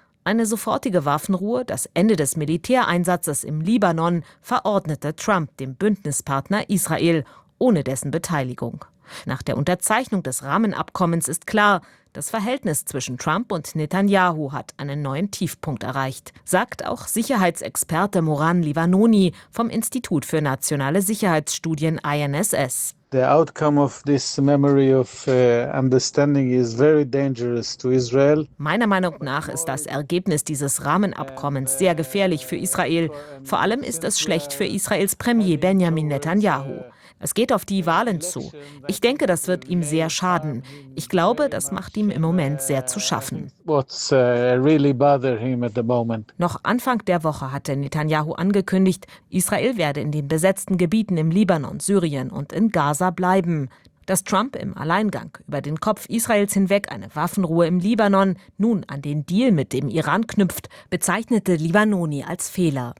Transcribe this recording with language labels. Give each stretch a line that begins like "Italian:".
German: Eine sofortige Waffenruhe, das Ende des Militäreinsatzes im Libanon, verordnete Trump dem Bündnispartner Israel ohne dessen Beteiligung. Nach der Unterzeichnung des Rahmenabkommens ist klar, das Verhältnis zwischen Trump und Netanyahu hat einen neuen Tiefpunkt erreicht, sagt auch Sicherheitsexperte Moran Livanoni vom Institut für nationale Sicherheitsstudien INSS.
English: The outcome of this memory of understanding is very dangerous to Israel.
German: Meiner Meinung nach ist das Ergebnis dieses Rahmenabkommens sehr gefährlich für Israel. Vor allem ist es schlecht für Israels Premier Benjamin Netanyahu. Es geht auf die Wahlen zu. Ich denke, das wird ihm sehr schaden. Ich glaube, das macht ihm im Moment sehr zu schaffen.
English: What's really bother him at the moment?
German: Noch Anfang der Woche hatte Netanyahu angekündigt, Israel werde in den besetzten Gebieten im Libanon, Syrien und in Gaza bleiben. Dass Trump im Alleingang über den Kopf Israels hinweg eine Waffenruhe im Libanon nun an den Deal mit dem Iran knüpft, bezeichnete Livanoni als Fehler.